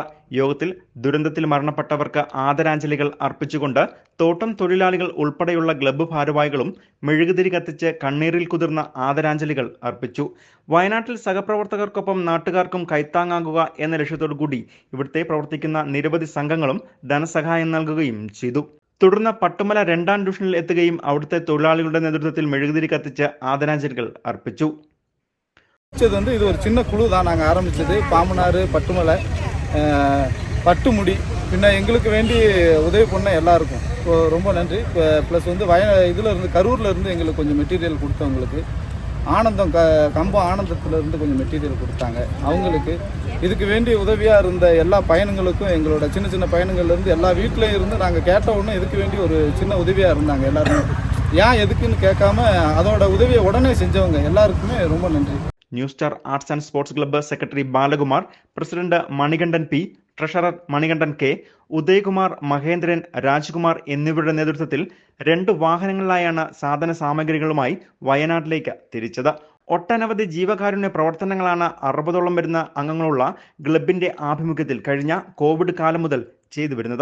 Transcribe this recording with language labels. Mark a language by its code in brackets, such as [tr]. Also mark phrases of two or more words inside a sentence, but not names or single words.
[ml] യോഗത്തിൽ ദുരന്തത്തിൽ മരണപ്പെട്ടവർക്ക് ആദരാഞ്ജലികൾ അർപ്പിച്ചുകൊണ്ട് തോട്ടം തൊഴിലാളികൾ ഉൾപ്പെടെയുള്ള ക്ലബ്ബ് ഭാരവാഹികളും മെഴുകുതിരി കത്തിച്ച് കണ്ണീരിൽ കുതിർന്ന ആദരാഞ്ജലികൾ അർപ്പിച്ചു. വയനാട്ടിൽ സഹപ്രവർത്തകർക്കൊപ്പം നാട്ടുകാർക്കും കൈത്താങ്ങാകുക എന്ന ലക്ഷ്യത്തോടുകൂടി ഇവിടുത്തെ പ്രവർത്തിക്കുന്ന നിരവധി സംഘങ്ങളും ധനസഹായം നൽകുകയും ചെയ്തു. തുടർന്ന് പട്ടുമല 2ാം ഡിവിഷനിൽ എത്തുകയും അവിടുത്തെ തൊഴിലാളികളുടെ നേതൃത്വത്തിൽ മെഴുകുതിരി കത്തിച്ച് ആദരാഞ്ജലികൾ അർപ്പിച്ചു. [ta] இது ஒரு சின்ன குழு தான் நாங்கள் ஆரம்பித்தது. பாம்பனாறு, பட்டுமலை, பட்டுமுடி, பின்ன எங்களுக்கு வேண்டி உதவி பண்ண எல்லாருக்கும் ரொம்ப நன்றி. ப்ளஸ் வந்து இதில் இருந்து கரூரில் இருந்து எங்களுக்கு கொஞ்சம் மெட்டீரியல் கொடுத்தவங்களுக்கு, ஆனந்தம் கம்பம் ஆனந்தத்திலிருந்து கொஞ்சம் மெட்டீரியல் கொடுத்தாங்க அவங்களுக்கு. இதுக்கு வேண்டிய உதவியாக இருந்த எல்லா பயணங்களுக்கும், எங்களோட சின்ன சின்ன பயணங்கள்லேருந்து எல்லா வீட்டிலையும் இருந்து நாங்கள் கேட்ட உடனே இதுக்கு வேண்டி ஒரு சின்ன உதவியாக இருந்தாங்க எல்லாருமே. ஏன் எதுக்குன்னு கேட்காம அதோட உதவியை உடனே செஞ்சவங்க எல்லாருக்குமே ரொம்ப நன்றி. [ml] ന്യൂ സ്റ്റാർ ആർട്സ് ആൻഡ് സ്പോർട്സ് ക്ലബ്ബ് സെക്രട്ടറി ബാലകുമാർ, പ്രസിഡന്റ് മണികണ്ഠൻ P, ട്രഷറർ മണികണ്ഠൻ K, ഉദയകുമാർ, മഹേന്ദ്രൻ, രാജ്കുമാർ എന്നിവരുടെ നേതൃത്വത്തിൽ 2 വാഹനങ്ങളിലായാണ് സാധന സാമഗ്രികളുമായി വയനാട്ടിലേക്ക് തിരിച്ചത്. ഒട്ടനവധി ജീവകാരുണ്യ പ്രവർത്തനങ്ങളാണ് 60ഓളം വരുന്ന അംഗങ്ങളുള്ള ക്ലബിന്റെ ആഭിമുഖ്യത്തിൽ കഴിഞ്ഞ കോവിഡ് കാലം മുതൽ ചെയ്തു വരുന്നത്.